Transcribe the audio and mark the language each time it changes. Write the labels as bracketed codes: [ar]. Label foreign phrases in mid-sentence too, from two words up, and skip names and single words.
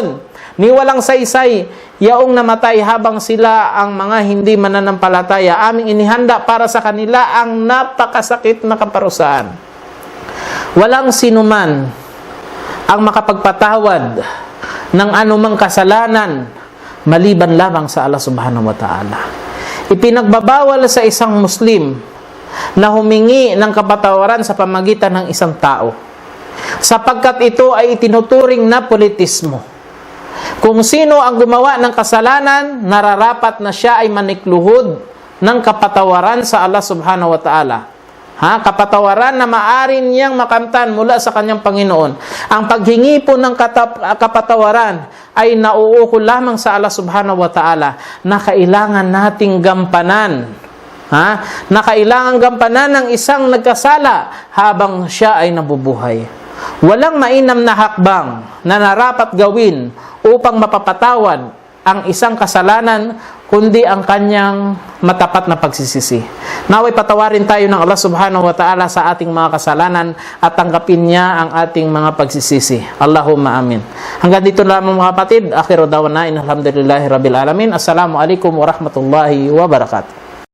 [tl] Ni walang saysay, yaong namatay habang sila ang mga hindi mananampalataya, aming inihanda para sa kanila ang napakasakit na kaparusahan. Walang sinuman ang makapagpatawad ng anumang kasalanan maliban lamang sa Allah [ar] سبحانه وتعالى. [tl] Ipinagbabawal sa isang Muslim na humingi ng kapatawaran sa pamagitan ng isang tao, sapagkat ito ay itinuturing na politismo. Kung sino ang gumawa ng kasalanan, nararapat na siya ay manikluhod ng kapatawaran sa Allah [ar] سبحانه وتعالى. [tl] kapatawaran na maaari niyang makamtan mula sa kanyang Panginoon. Ang paghingi po ng kapatawaran ay nauukol lamang sa Allah [ar] سبحانه وتعالى [tl] na kailangan nating gampanan. Na kailangan gampanan ng isang nagkasala habang siya ay nabubuhay. Walang mainam na hakbang na narapat gawin upang mapapatawad ang isang kasalanan kundi ang kanyang matapat na pagsisisi. Naway patawarin tayo ng Allah [ar] سبحانه وتعالى [tl] sa ating mga kasalanan at tanggapin niya ang ating mga pagsisisi. [ar] اللهم آمين. [tl] Hanggang dito lamang mga kapatid. [ar] آخر دعوانا الحمد لله رب العالمين السلام عليكم ورحمة الله وبركاته.